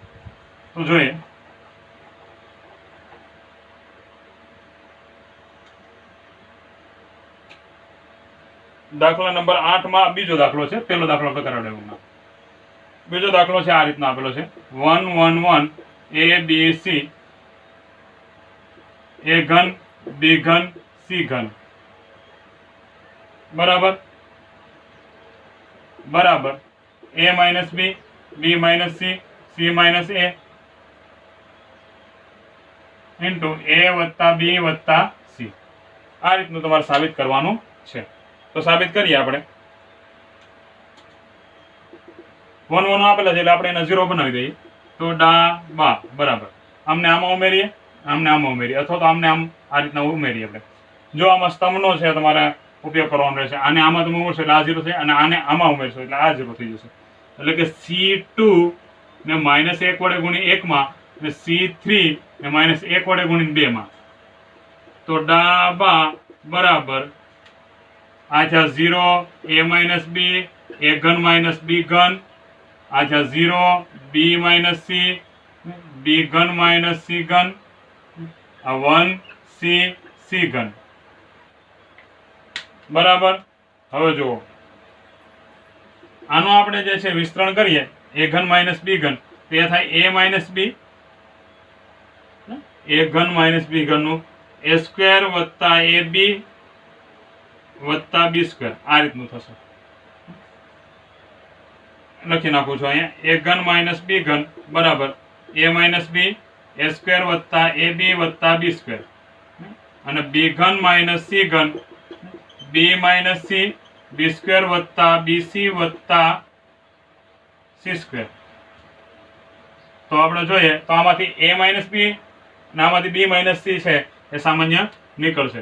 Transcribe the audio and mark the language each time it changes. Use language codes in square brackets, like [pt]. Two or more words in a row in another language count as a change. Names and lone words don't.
[gu] તો જોઈએ દાખલા નંબર 8 માં બીજો દાખલો છે, પહેલો દાખલો આપણે કરાવડાવ્યો। બીજો દાખલો છે આ રીતના આપેલો છે 1 1 1 a b c a ઘન b ઘન c ઘન બરાબર બરાબર a minus b b minus c c minus a into a વત્તા b વત્તા c। આ રીતનું તમારે સાબિત કરવાનું છે। તો સાબિત કરીએ આપણે। 1 1 આપેલા છે એટલે આપણે એને 0 બનાવી દઈએ। તો ડાબા બરાબર આમને આમાં ઉમેરીએ, આમને આમાં ઉમેરીએ, અથવા તો આમને આમ આ રીતના ઉમેરીએ આપણે। જો આમાં સ્તંભનો છે તમારે ઉપયોગ કરવાનો રહેશે, આને આમાં તમે ઉમેરશો એટલે આ 0 થાય, અને આને આમાં ઉમેરશો એટલે આ 0 થઈ જશે। એટલે કે C2 ને -1 વડે ગુણી 1 માં અને C3 ને -1 વડે ગુણી 2 માં। તો ડાબા બરાબર આ છે 0 a minus b a ઘન minus b ઘન, આ છે 0 b minus c b ઘન minus c ઘન, આ 1 c c ઘન બરાબર। હવે જુઓ આનો આપણે જે છે વિસ્તરણ કરીએ a ઘન minus b ઘન, તો એ થાય a minus b a ઘન minus b ઘન નું a સ્ક્વેર વત્તા ab વત્તા b સ્ક્વેર, આ રીતનું થશે। લખી નાખું છું અહીંયા a ઘન minus b ઘન બરાબર a minus b a સ્ક્વેર વત્તા ab વત્તા b સ્ક્વેર, અને b ઘન minus c ઘન b minus c b સ્ક્વેર વત્તા bc વત્તા c સ્ક્વેર તો આપણે જોઈએ તો આમાંથી a માઇનસ બી ને આમાંથી b માઇનસ સી છે એ સામાન્ય નીકળશે.